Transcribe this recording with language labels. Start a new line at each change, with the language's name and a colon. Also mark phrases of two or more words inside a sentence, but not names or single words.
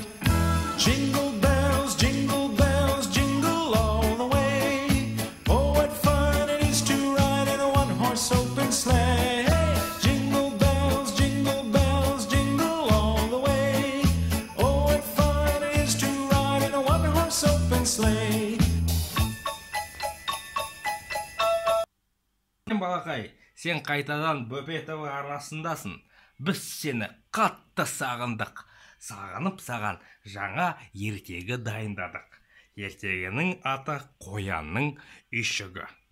English: Jingle bells, jingle all the way. Oh, what fun it is to ride in a one-horse open sleigh. Jingle bells, jingle all the way. Oh, what fun it is to ride in a one-horse open sleigh.
Kazakh: Балақай, сен қайтадан Бөпетов арнасындасың. Біз сені қатты сағындық. Сағынып саған жаңа ертегі дайындадық. Ертегінің аты Қоянның үйшігі.